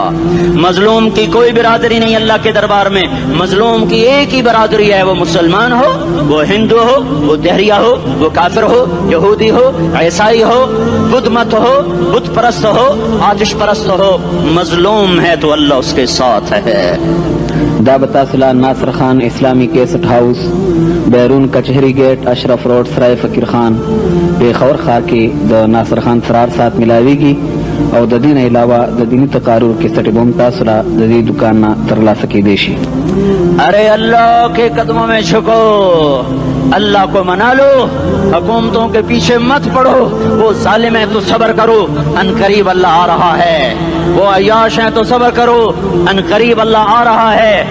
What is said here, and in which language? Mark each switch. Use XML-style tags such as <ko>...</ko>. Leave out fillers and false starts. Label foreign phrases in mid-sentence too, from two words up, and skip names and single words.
<ur>مظلوم کی کوئی برادری نہیں اللہ کے دربار میں, مظلوم کی ایک ہی برادری ہے, وہ مسلمان ہو, وہ ہندو ہو, وہ دہریہ ہو, وہ کافر ہو, یہودی ہو, عیسائی ہو, بدھ مت ہو, بت پرست ہو, آتش پرست ہو, مظلوم ہے تو اللہ اس کے ساتھ ہے.</ur> <ps>دابتاسلا ناصر خان اسلامی کیسٹ ہاؤس, بیرون کچہری گیٹ, اشرف روڈ, سرائے فقیر خان, پیښور ښار کې د ناصر خان سرار سات ملاویږي او د دې نه علاوه د دیني تقاریر کیسټ بم تاسو را د دې دکان نه ترلاسه کیدی شي.</ps> <ur>ارے اللہ کے قدموں میں جھکو, اللہ کو منا لو, حکومتوں کے پیچھے مت پڑو. وہ ظالم ہے تو صبر کرو, ان قریب اللہ آ رہا ہے. وہ عیاش ہیں تو صبر کرو, ان قریب اللہ آ رہا ہے.</ur>